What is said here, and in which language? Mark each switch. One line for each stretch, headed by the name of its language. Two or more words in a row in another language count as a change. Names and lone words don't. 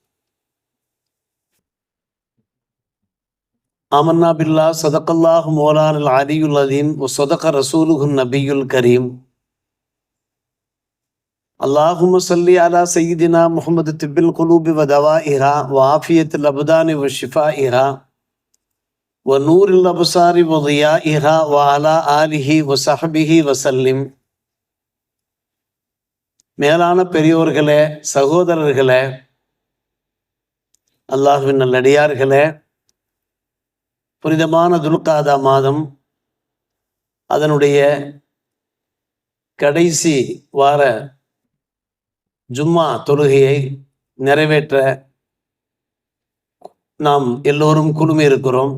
Arabic: آمنا بالله صدق الله مولانا العلي العظيم وصدق رسوله النبي الكريم. اللهم صل على سيدنا محمد طب القلوب ودوائها وعافية الأبدان وشفائها ونور الأبصار وضيائها وعلى آله وصحبه وسلم.
Tamil: மேலான பெரியோர்களே, சகோதரர்களே, அல்லாஹ்வின் நல்லடியார்களே, புனிதமான துல்காதா மாதம் அதனுடைய கடைசி வார ஜும்மா தொழுகையை நிறைவேற்ற நாம் எல்லோரும் குழுமி இருக்கிறோம்.